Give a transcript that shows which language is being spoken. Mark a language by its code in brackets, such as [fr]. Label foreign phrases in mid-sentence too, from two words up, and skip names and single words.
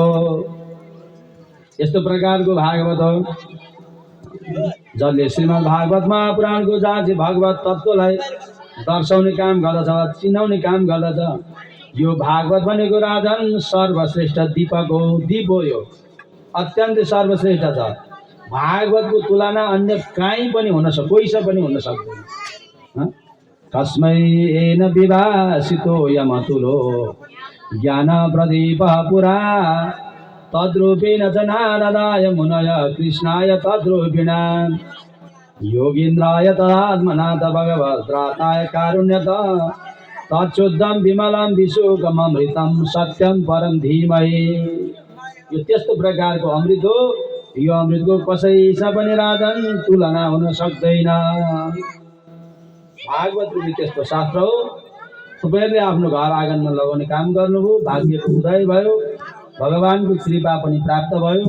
[ne] यस्तो प्रकारको भागवत हो जसले श्रीमद् भागवत महापुराणको जहाँ चाहिँ भगवत तत्त्वलाई दर्शाउने काम गर्दछ, चिनाउने काम गर्दछ। यो भागवत भनेको राजन सर्वश्रेष्ठ दीपक हो, दीप हो। यो अत्यन्त सर्वश्रेष्ठ छ। भागवतको तुलना अन्य कहीँ पनि कोहीसँग पनि हुन सक्दैन। [sa] तस्मै येन विभासितो यमतुलो ज्ञान प्रदीप पुरा तद्रूपेण च नारदाय मुनय कृष्णाय तद्रूपिण योगीन्द्राय तदात्मनाथ भगवद्राताय कारुण्यत तच्छुद्धं विमलं विशुकमृतं सत्यं परम धीमहि। [ne] यो त्यस्तो प्रकारको अमृत हो। यो अमृतको कसैसँग पनि राजन तुलना हुन सक्दैन। भागवत पनि त्यस्तो शास्त्र हो। तपाईँहरूले आफ्नो घर आँगनमा लगाउने काम गर्नुभयो, भाग्यको उदय भयो, भगवानको कृपा पनि प्राप्त भयो।